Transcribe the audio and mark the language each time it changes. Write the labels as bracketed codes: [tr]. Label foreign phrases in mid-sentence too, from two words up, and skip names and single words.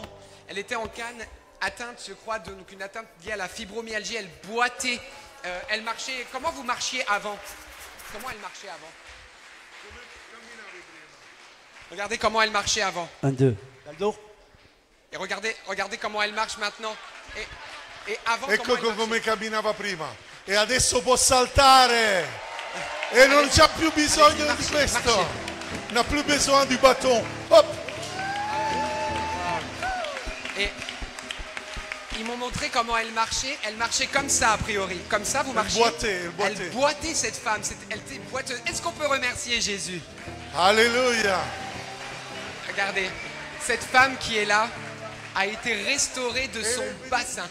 [fr] Elle était en canne, atteinte, je crois, donc une atteinte liée à la fibromyalgie. Elle boitait. Elle marchait. Comment vous marchiez avant? Comment elle marchait avant? Regardez comment elle marchait avant. 1, 2. Et regardez comment elle marche maintenant. Et avant, [it] ecco [fr] comment [it] come camminava prima. E adesso può saltare. E non c'ha più bisogno di questo. Non ha più bisogno di bâton. [fr] Hop. Et ils m'ont montré comment elle marchait. Elle marchait comme ça, a priori. Comme ça, vous marchez. Elle boitait, cette femme. Elle était boiteuse. Est-ce qu'on peut remercier Jésus? Alléluia. Regardez, cette femme qui est là a été restaurée de son bassin.